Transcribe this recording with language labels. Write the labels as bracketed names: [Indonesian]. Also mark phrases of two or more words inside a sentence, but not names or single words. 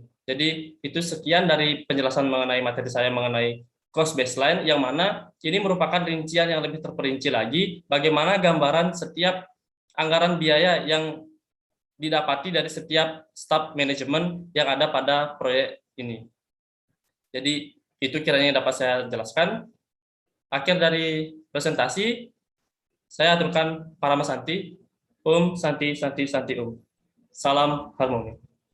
[Indonesian] Jadi itu sekian dari penjelasan mengenai materi saya mengenai [English] cost baseline, [Indonesian] yang mana ini merupakan rincian yang lebih terperinci lagi bagaimana gambaran setiap anggaran biaya yang didapati dari setiap staf manajemen yang ada pada proyek ini. Jadi itu kiranya yang dapat saya jelaskan. Akhir dari presentasi, saya aturkan [Sanskrit] Parama Santi. Om Santi Santi Santi Om. [Indonesian] Salam harmoni.